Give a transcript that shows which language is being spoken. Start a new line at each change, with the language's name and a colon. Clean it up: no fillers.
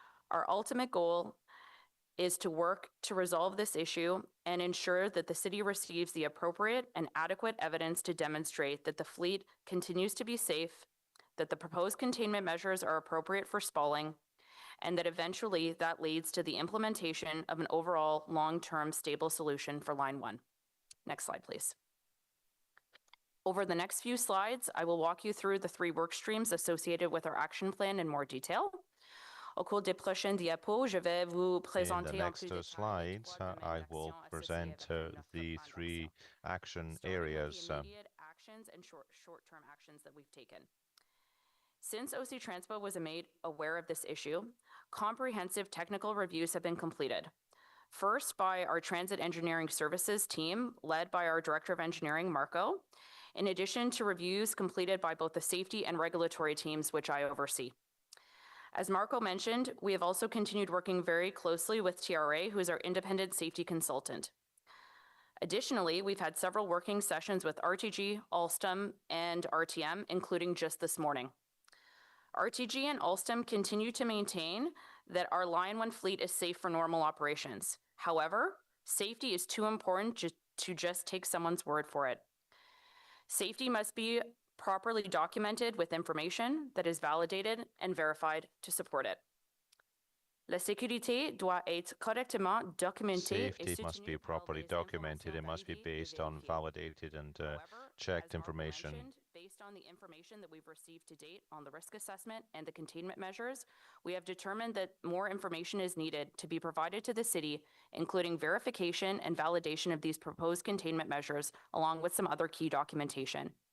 English: Our ultimate goal is to work to resolve this issue and ensure that the city receives the appropriate and adequate evidence to demonstrate that the fleet continues to be safe, that the proposed containment measures are appropriate for spalling, and that eventually that leads to the implementation of an overall long-term stable solution for Line 1. Next slide, please. Over the next few slides, I will walk you through the 3 work streams associated with our action plan in more detail.
French: Au cours des prochaines diapos, je vais vous présenter
English: in the next slides, I will present the 3 action areas. Immediate actions and short-term actions that we've taken. Since OC Transpo was made aware of this issue, comprehensive technical reviews have been completed. First by our Transit Engineering Services team, led by our Director of Engineering, Marco, in addition to reviews completed by both the safety and regulatory teams, which I oversee. As Marco mentioned, we have also continued working very closely with TRA, who is our independent safety consultant. Additionally, we've had several working sessions with RTG, Alstom, and RTM, including just this morning. RTG and Alstom continue to maintain that our Line 1 fleet is safe for normal operations. However, safety is too important to just take someone's word for it. Safety must be properly documented with information that is validated and verified to support it.
French: La sécurité doit être correctement documentée.
English: Safety must be properly documented. It must be based on validated and checked information. Based on the information that we've received to date on the risk assessment and the containment measures, we have determined that more information is needed to be provided to the city, including verification and validation of these proposed containment measures, along with some other key documentation.